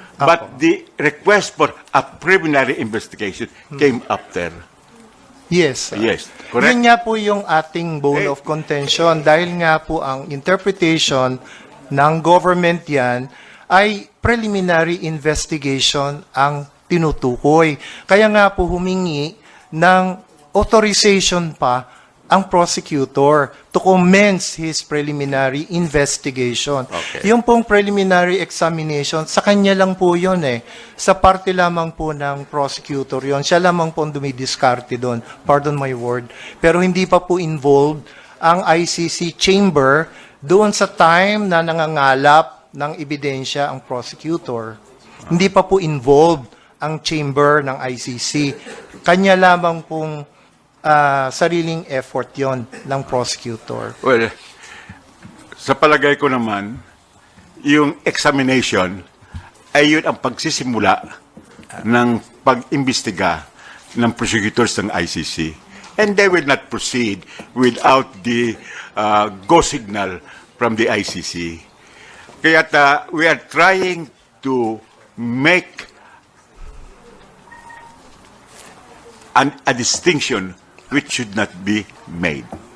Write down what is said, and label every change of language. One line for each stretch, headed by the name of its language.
English: But the request for a preliminary investigation came after. Yes. Yes, correct.
Filipino: Yun nga po yung ating
English: bone of contention
Filipino: dahil nga po ang interpretation ng government yan ay preliminary investigation ang tinutukoy. Kaya nga po humingi ng authorization pa ang prosecutor
English: to commence his preliminary investigation. Okay.
Filipino: Yung pong preliminary examination, sa kanya lang po yun eh. Sa parte lamang po ng prosecutor yon. Siya lamang po ang dumidiskarte doon.
English: Pardon my word.
Filipino: Pero hindi pa po involved ang ICC chamber doon sa time na nangangalap ng ebidensya ang prosecutor. Hindi pa po involved ang chamber ng ICC. Kanya lamang pong sariling effort yon ng prosecutor. Well, sa palagay ko naman, yung examination ay yun ang pagsisimula ng pag-imbestiga ng prosecutors ng ICC.
English: And they will not proceed without the go signal from the ICC.
Filipino: Kaya
English: we are trying to make a distinction which should not be made.